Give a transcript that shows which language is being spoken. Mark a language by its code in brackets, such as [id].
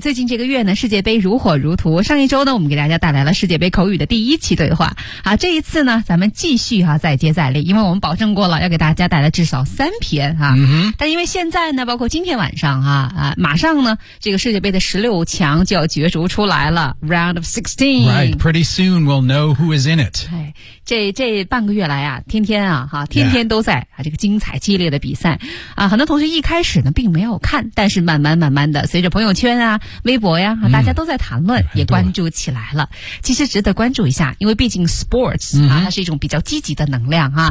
[zh] 最近这个月呢，世界杯如火如荼，上一周呢，我们给大家带来了世界杯口语的第一期对话。好，这一次呢，咱们继续啊，再接再厉，因为我们保证过了要给大家带来至少3篇啊。但因为现在呢，包括今天晚上啊，马上呢，这个世界杯的16强就要角逐出来了 [en] Round of 16 Right, pretty soon we'll know who is in it、 [zh] 这半个月来啊，天天啊，哈，天天都在、这个精彩激烈的比赛啊。很多同学一开始呢并没有看，但是慢慢的随着朋友圈啊微博呀、大家都在谈论，也关注起来了。其实值得关注一下，因为毕竟 sports、它是一种比较积极的能量啊。